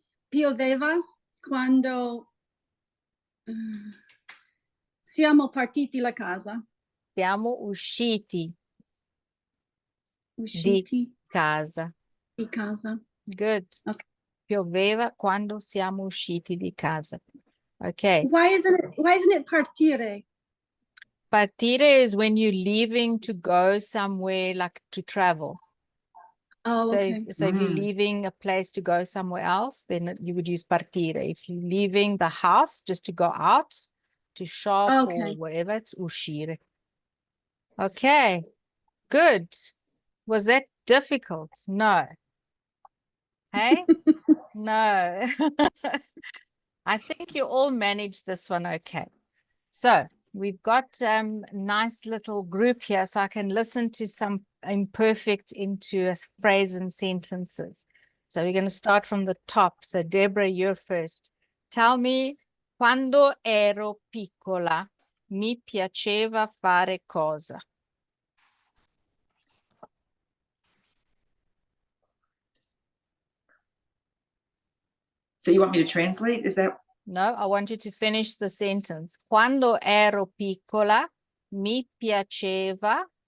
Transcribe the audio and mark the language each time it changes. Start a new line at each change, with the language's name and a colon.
Italian: Pioveva quando siamo partiti la casa. Siamo usciti Usciti casa. di casa.
English: Good. Okay.
Italian: Pioveva quando siamo usciti di casa.
English: Okay. Why isn't it partire? Partire is when you're leaving to go somewhere, like to travel. Oh, So, okay. if you're leaving a place to go somewhere else, then you would use partire. If you're leaving the house just to go out, to shop or Okay. wherever, it's uscire. Okay, good. Was that difficult? No. Hey? No. I think you all managed this one okay. So we've got a nice little group here, so I can listen to some imperfect into a phrase and sentences. So we're going to start from the top. So Deborah, you're first. Tell me,
Italian: quando ero piccola, mi piaceva fare cosa?
English: So you want me to translate? Is that? No, I want you to finish the sentence.
Italian: Quando ero piccola, mi piaceva.